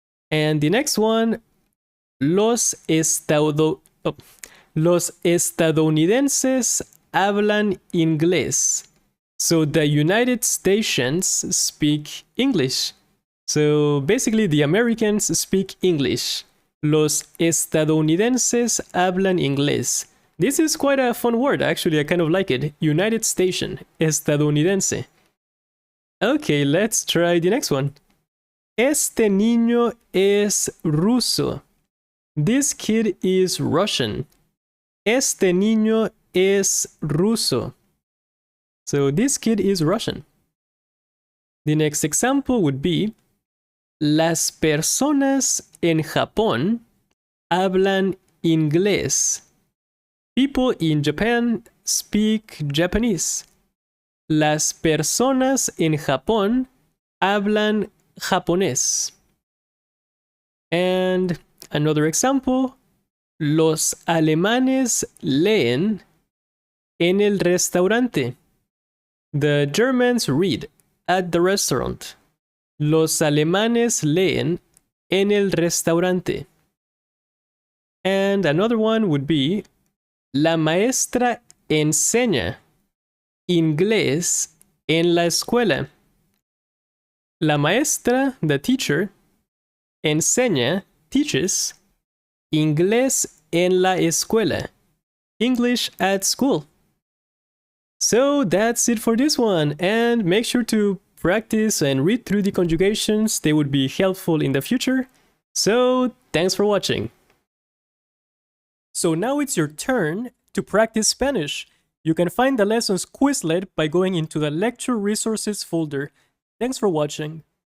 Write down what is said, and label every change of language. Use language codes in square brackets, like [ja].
[en] And the next one, [es] los estadounidenses hablan inglés. [en] So the United States speak English. So basically the Americans speak English. [es] Los estadounidenses hablan inglés. [en] This is quite a fun word, actually. I kind of like it. United Station, estadounidense. Okay, let's try the next one. [es] Este niño es ruso. [en] This kid is Russian. [es] Este niño es ruso. [en] So this kid is Russian. The next example would be [es] las personas en Japón hablan inglés. [en] People in Japan speak Japanese. [es] Las personas en Japón hablan japonés. [en] And another example, [es] los alemanes leen en el restaurante. [en] The Germans read at the restaurant. [es] Los alemanes leen en el restaurante. [en] And another one would be, [es] la maestra enseña inglés en la escuela. La maestra, [en] the teacher, [es] enseña, [en] teaches, [es] inglés en la escuela. [en] English at school. So that's it for this one, and make sure to practice and read through the conjugations. They would be helpful in the future. So thanks for watching. So now it's your turn to practice Spanish. You can find the lessons Quizlet by going into the lecture resources folder. Thanks for watching.